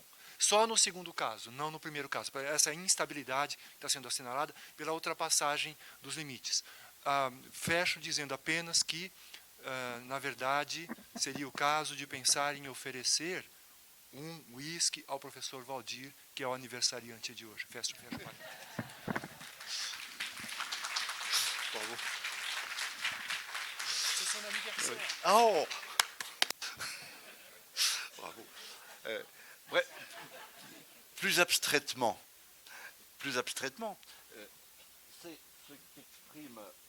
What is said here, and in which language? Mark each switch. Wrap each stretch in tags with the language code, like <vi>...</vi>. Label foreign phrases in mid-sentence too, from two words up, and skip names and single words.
<pt>Só no segundo caso, não no primeiro caso, essa instabilidade que está sendo assinalada pela ultrapassagem dos limites. Fecho dizendo apenas que, na verdade, seria o caso de pensar em oferecer um whisky ao professor Valdir, que é o aniversariante de hoje. Fecho.</pt> <fr>C'est son anniversaire. Oh! Bravo. Bref, plus abstraitement, c'est ce qu'exprime...</fr>